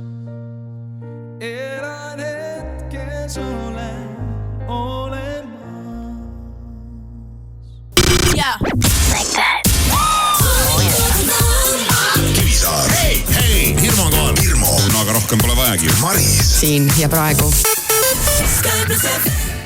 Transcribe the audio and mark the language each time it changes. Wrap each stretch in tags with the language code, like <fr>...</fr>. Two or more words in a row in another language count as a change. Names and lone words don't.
<et>Elan hetkes olen olemas.</et> <en>Yeah. Like that.</en> <et>Kivisaar. Hei, Hirmu on kohal. Hirmu. No aga rohkem pole vajagi. Maris. Siin ja praegu. Sky plus FM.</et>